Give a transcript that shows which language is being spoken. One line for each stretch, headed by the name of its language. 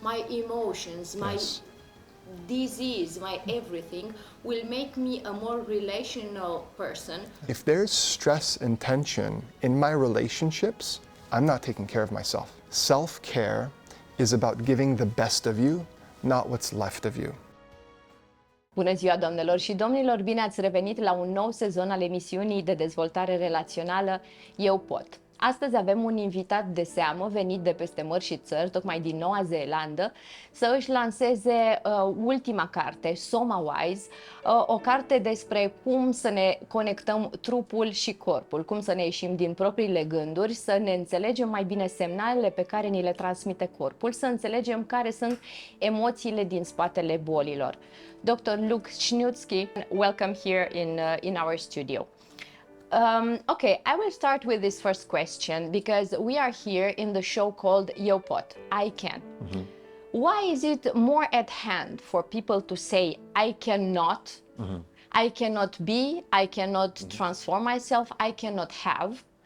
English: my emotions, my disease, my everything will make me a more relational person. If there's stress and tension in my relationships, I'm not taking care of myself. Self-care is about giving the best of you, not what's left of you.
Romanian: Bună ziua, doamnelor și domnilor! Bine ați revenit la un nou sezon al emisiunii de dezvoltare relațională Eu Pot. Astăzi avem un invitat de seamă venit de peste mări și țări, tocmai din Noua Zeelandă, să își lanseze ultima carte, Somawise, o carte despre cum să ne conectăm trupul și corpul, cum să ne ieșim din propriile gânduri, să ne înțelegem mai bine semnalele pe care ni le transmite corpul, să înțelegem care sunt emoțiile din spatele bolilor.
English: Dr. Luke Sniewski, welcome here in our studio. Okay, I will start with this first question because we are here in the show called Eu Pot, I Can. Mm-hmm. Why is it more at hand for people to say I cannot, I cannot be, I cannot transform myself, I cannot have?